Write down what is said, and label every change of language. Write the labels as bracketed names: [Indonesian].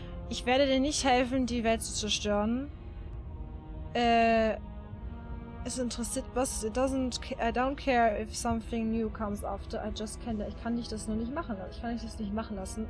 [German] Ich werde dir nicht helfen, die Welt zu zerstören. Es interessiert was. [English] I don't care if something new comes after. [German] Ich kann dich das nur nicht machen. Ich kann dich das nicht machen lassen.